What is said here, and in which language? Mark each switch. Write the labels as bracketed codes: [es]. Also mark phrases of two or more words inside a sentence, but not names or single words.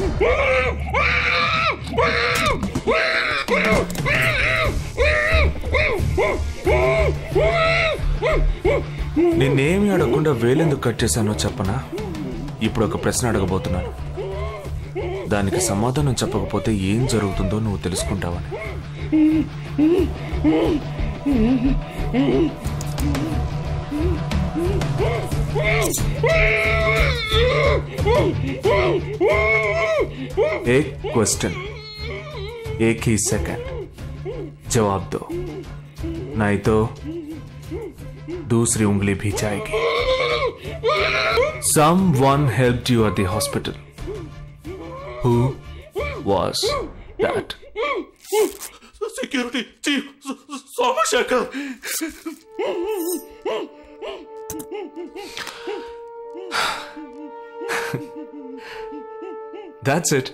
[te] నేనేమి అడగకుండా వేలెందుకు కట్ చేశానో చెప్పనా? ఇప్పుడు ఒక ప్రశ్న అడగబోతున్నాను, దానికి సమాధానం చెప్పకపోతే ఏం జరుగుతుందో నువ్వు తెలుసుకుంటావని. [hi] एक क्वेश्चन, एक ही सेकंड, जवाब दो, नहीं तो दूसरी उंगली भी जाएगी. [en] Someone helped you at the hospital. Who was that? security chief సోమశేఖర్. That's it.